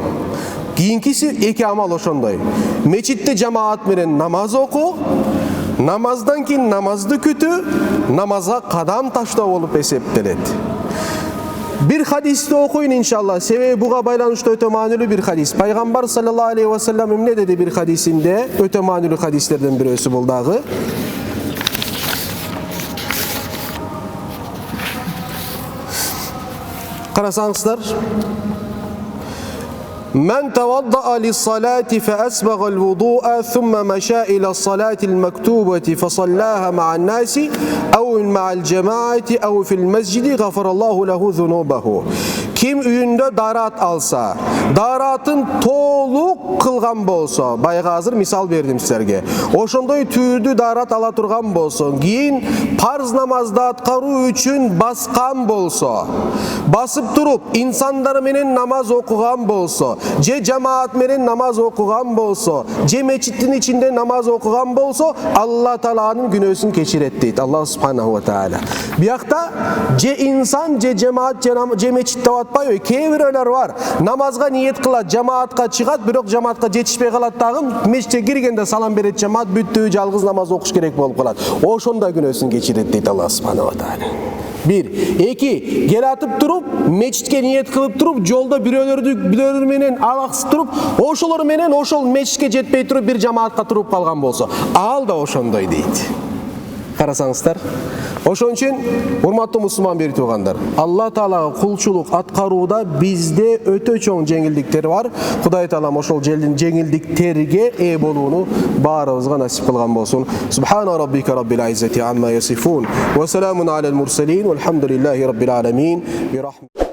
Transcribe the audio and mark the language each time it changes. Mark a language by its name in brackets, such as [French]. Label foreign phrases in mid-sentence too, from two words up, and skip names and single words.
[Kyrgyz] Кийинкиси эки амал ошондой. Мечитте жамаат менен намаз окуу, намаздан кийин намазды күтүү, намазга кадам таштоо болуп эсептелет. Бир хадисти окуйун иншалла, себеби буга байланыштуу өтө маанилүү бир хадис. Пайгамбар [Arabic] صلى الله عليه وسلم [Kyrgyz] эмне деди бир хадисинде? Өтө маанилүү хадистерден бирөөсү бул дагы. Карасаңыздар, [Arabic] من توضأ للصلاة فأسبغ الوضوء ثم مشى إلى الصلاة المكتوبة فصلاها مع الناس أو مع الجماعة أو في المسجد غفر الله له ذنوبه. [Kyrgyz] Kim үйündө daarat alsa, daarатын толук кылган болсо, байга азыр мисал бердим силерге. Ошондой түрдүү daarat ала турган болсо, кийин парз намазды аткаруу үчүн баскан болсо, басып туруп инсандар менен намаз окуган болсо, же жамаат менен намаз окуган болсо, же мечиттин ичинде намаз окуган болсо, Алла Тааланын күнөөсүн кечирет дейт Аллах [Arabic] سبحانه وتعالى. [Kyrgyz] Биякта же инсан, же жамаат, же мечитте атпайбы. Кээ бирөөлөр бар, намазга ниет кылат, жамаатка чыгат, бирок жамаатка жетишпей калат дагы, мечитке киргенде салам берет, жамаат бүттү, жалгыз намаз окуш керек болуп калат. Ошондо күнөөсүн кечирет дейт Аллах [Arabic] سبحانه وتعالى. [Kyrgyz] Бир, эки, келатып туруп, мечитке ниет кылып туруп, жолдо бирөөлөр менен алаксып туруп, ошолор менен ошол мечитке жетпей туруп бир жамаатка туруп калган болсо, ал да ошондой дейт. Карасаңыздар, ошон үчүн урматтуу мусулман бери туугандар, Алла Таалага кулчулук аткарууда бизде өтө чоң жеңилдиктер бар. Кудай Таалам ошол жеңилдиктерге ээ болууну баарыбызга насип кылган болсун. [Arabic] سبحان ربك رب العزة عما يصفون وسلام على المرسلين والحمد لله رب العالمين.